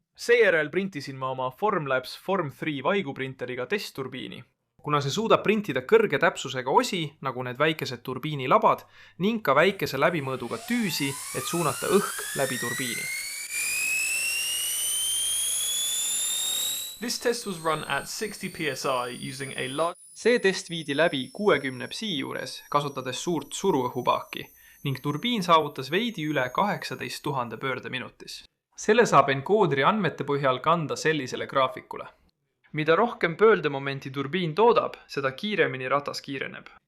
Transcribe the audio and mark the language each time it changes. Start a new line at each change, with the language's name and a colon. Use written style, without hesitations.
Estonian: Seejärel printisin ma oma Formlabs Form 3 vaiguprinteriga testturbiini, kuna see suudab printida kõrge täpsusega osi, nagu need väikesed turbiinilabad, ning ka väikese läbimõõduga tüüsi, et suunata õhk läbi turbiini.
English: This test was run at 60 psi using a large...
Estonian: See test viidi läbi 60 psi juures, kasutades suurt suruõhupaaki, ning turbiin saavutas veidi üle 18 000 pöörde minutis. Selle saab enkoodri andmete põhjal kanda sellisele graafikule. Mida rohkem pöördemomenti turbiin toodab, seda kiiremini ratas kiireneb.